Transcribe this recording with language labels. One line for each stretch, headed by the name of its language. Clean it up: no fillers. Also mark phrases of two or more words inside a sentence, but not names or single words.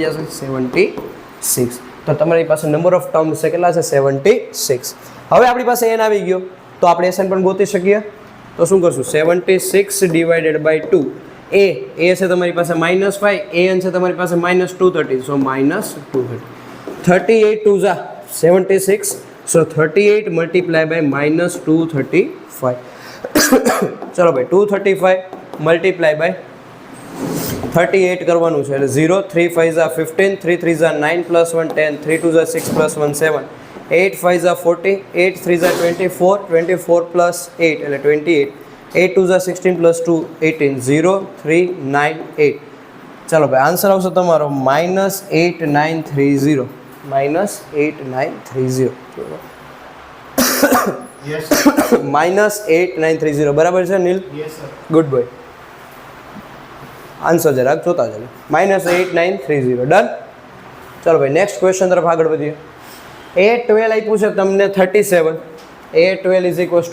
Gujarati: જશે 76 તો તમારી પાસે
English: number of terms
Gujarati: છે કેટલા છે 76 હવે આપણી પાસે n આવી ગયો તો આપણે SN પણ ગોતી શકીએ તો શું કરશું 76
English: divided by
Gujarati: 2 a છે તમારી પાસે -5 an છે તમારી પાસે -230 સો -230
English: 38 2s are 76 so 38 multiplied by -235
Gujarati: ચલો ભાઈ
English: 235 multiply by 38
Gujarati: કરવાનું છે એટલે
English: 0 3 5s are 15 3 3s are 9 + 1 10 3 2s are 6 + 1 7 8 5s are 40 8 3s are 24 24 + 8
Gujarati: એટલે
English: 28 8 2s are 16 + 2 18 0 3 9 8
Gujarati: ચાલો ભાઈ આન્સર આવશે તમારો -8930 -8930
English: Yes.
Gujarati: -8930 બરાબર છે નીલ
English: Yes, sir. good boy
Gujarati: આન્સર જરાક જોતા ચાલો -8930 ડન ચાલો ભાઈ
English: next question
Gujarati: તરફ આગળ વધીએ A12 આપ્યું છે તમને 37
English: A12 is equals